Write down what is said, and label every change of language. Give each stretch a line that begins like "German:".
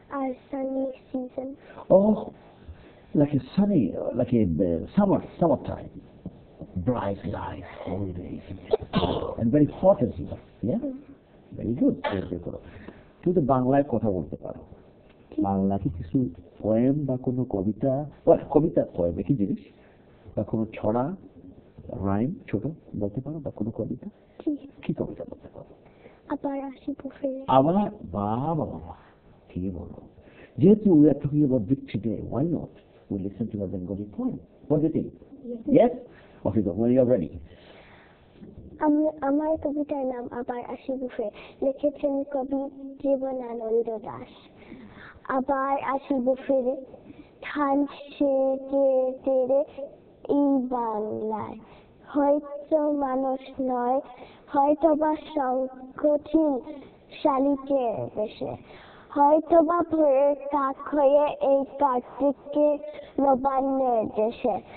English: আর sunny season. Oh, like a sunny, like a summertime, bright light all day, and very hot as well. Yeah, very good.
Bangla: তুমি তো বাংলায় কথা বলতে পারো, বাংলা কি কিছু পোয়েম বা কোনো কবিতা, কবিতা পোয়েম একই জিনিস, বা কোনো ছড়া রাইম ছোট বলতে পারো, বা কোনো কবিতা? কি কবিতা বলতে পারো? আবার আসিব ফিরে। আবার বাবা কি বলো, যেহেতু
English: we are talking about Victory Day, why not we listen to a Bengali poem? What do you think? Yes? Okay, go when you are ready.
Bangla: আমার কবিতার নাম আবার আসিব ফিরে, লিখেছেন কবি জীবনানন্দ দাশ। আবার আসিব ফিরে ধান সেরে এই বাংলায়, হয়তো মানুষ নয়, হয়তো বা সংকঠিন শালিকের বেশে, হয়তো বা ভোরের কাক হয়ে এই কার্তিকে নবান্নের দেশে,